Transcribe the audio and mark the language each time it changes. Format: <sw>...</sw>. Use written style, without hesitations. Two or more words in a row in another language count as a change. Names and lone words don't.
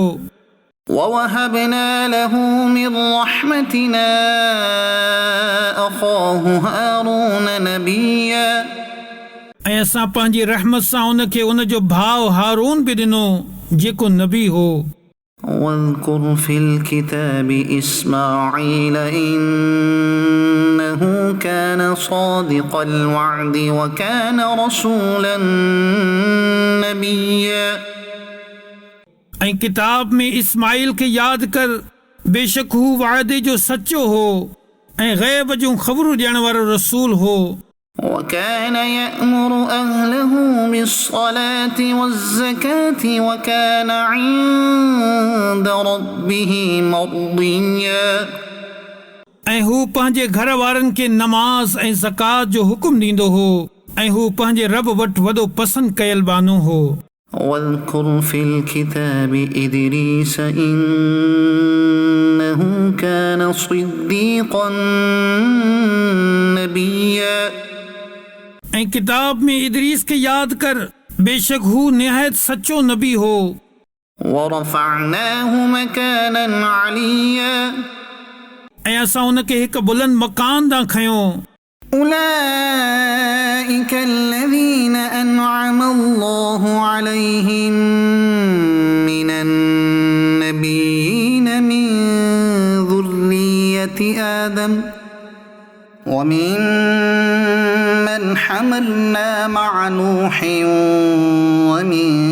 <ar>ووهبنا له من رحمتنا أخاه هارون نبيا</ar> <sd>ऐं असां पंहिंजी रहमत सां उनखे उनजो भाउ हारून बि ॾिनो जेको नबी हो।</sd> <ar>واذكر في الكتاب إسماعيل إنه كان صادق الوعد وكان رسولا نبيا</ar> <sd>ऐं किताब में इस्माइल खे यादि कर, बेशक हू वाइदे जो सचो हो ऐं ग़ैब जूं ख़बरूं ॾियण वारो रसूल हो।</sd> <ar>وكان يأمر أهله بالصلاة والزكاة وكان عند ربه مرضيا</ar> <sd>ऐं हू पंहिंजे घर वारनि खे नमाज़ ऐं ज़कात जो हुकुम ॾींदो हो ऐं हू पंहिंजे रब वटि वॾो पसंदि कयल बानो हो।</sd> <ar>واذكر في الكتاب إدريس إنه كان صديقا نبيا</ar> <sd>ऐं किताब में इदरीस खे यादि कर, बेशक हू निहायत सचो नबी हो।</sd> <ar>ورفعناه مكانا عليا</ar> <sd>ऐं असां उनखे हिकु बुलंद मकान तां खयो।</sd> <ar>أولئك الذين أنعم الله عليهم من النبيين من ذرية آدم ومن من حملنا مع نوح ومن</ar>